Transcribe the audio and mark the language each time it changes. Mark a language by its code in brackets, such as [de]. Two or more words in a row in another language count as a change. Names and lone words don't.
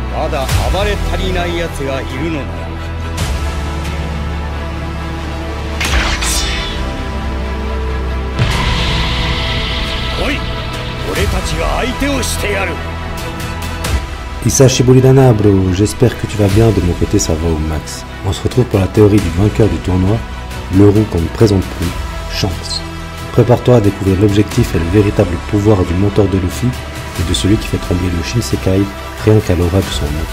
[ja] だ暴れ足りない奴がいるのなら来い、俺たちが相手をしてやる。久しぶりだな, [fr] bro, j'espère que tu vas bien, de mon côté ça va au max. On se retrouve pour la théorie du vainqueur du tournoi, l'euro qu'on ne présente plus, Shanks. Prépare-toi à découvrir l'objectif et le véritable pouvoir du mentor de Luffy et de celui qui fait trembler le Shinsekai rien qu'à l'aura de son nom.